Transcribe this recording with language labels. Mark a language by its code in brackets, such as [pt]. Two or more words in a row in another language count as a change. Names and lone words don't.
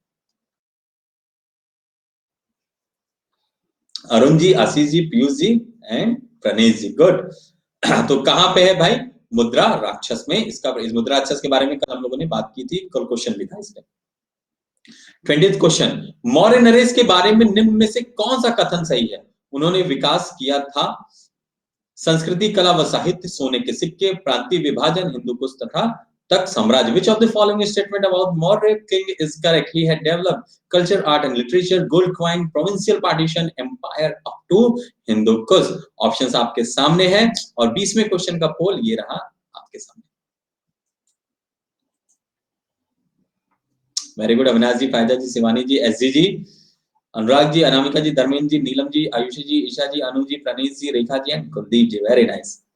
[hi] अरुण जी, आशीष जी, पीयूष जी एंड प्रणेश जी, गुड। तो कहां पे है भाई? मुद्रा राक्षस में। इस मुद्रा राक्षस के बारे में कल हम लोगों ने बात की थी, कल क्वेश्चन लिखा इसमें। 20th क्वेश्चन, मौर्य नरेश के बारे में निम्न में से कौन सा कथन सही है? उन्होंने विकास किया था संस्कृति, कला व साहित्य, सोने के सिक्के, प्रांतीय विभाजन, हिंदू कुश तथा तक साम्राज्य। [en] Which of the following statement about Maurya king is correct? He had developed culture, art and literature, gold coin, provincial partition, empire up to Hindu Kush। [hi] ऑप्शंस आपके सामने हैं और 20वें क्वेश्चन का पोल ये रहा आपके सामने। [en] very good [hi] अविनाश जी, फायदा जी, शिवानी जी, एस जी, अनुराग जी, अनामिका जी, धर्मेंद्र जी, नीलम जी, आयुषी जी, ईशा जी, अनु जी, प्रणीत जी, रेखा जी एंड कुलदीप जी, [en] very nice.